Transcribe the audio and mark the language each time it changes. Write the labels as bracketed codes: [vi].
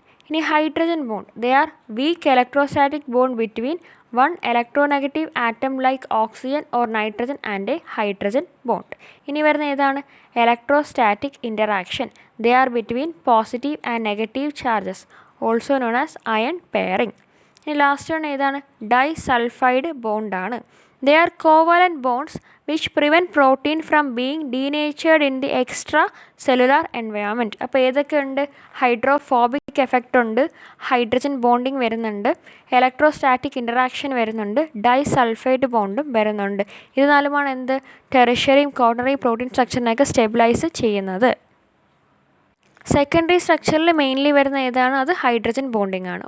[en] ഇനി hydrogen bond, they are weak electrostatic bond between one electronegative atom like oxygen or nitrogen and a hydrogen bond. [ml] ഇനി വരുന്ന ഏതാണ്? [en] Electrostatic interaction. They are between positive and negative charges, also known as ion pairing. [ml] ഇനി last one ഏതാണ്? Dye sulphide ബോണ്ടാണ്. [en] They are covalent bonds which prevent protein from being denatured in the extracellular environment. [ml] അപ്പോൾ ഏതൊക്കെ ഉണ്ട്? Hydrophobic effect ഉണ്ട്, hydrogen bonding വരുന്നുണ്ട്, electrostatic interaction വരുന്നുണ്ട്, dye sulphide ബോണ്ടും വരുന്നുണ്ട്. ഇത് നാലുമാണ് എന്ത്? ടെറിഷറിയും ക്വാട്ടററി പ്രോട്ടീൻ സ്ട്രക്ചറിനെയൊക്കെ സ്റ്റെബിലൈസ് ചെയ്യുന്നത്. സെക്കൻഡറി സ്ട്രക്ചറിൽ മെയിൻലി വരുന്ന ഏതാണ്? അത് ഹൈഡ്രജൻ ബോണ്ടിങ് ആണ്.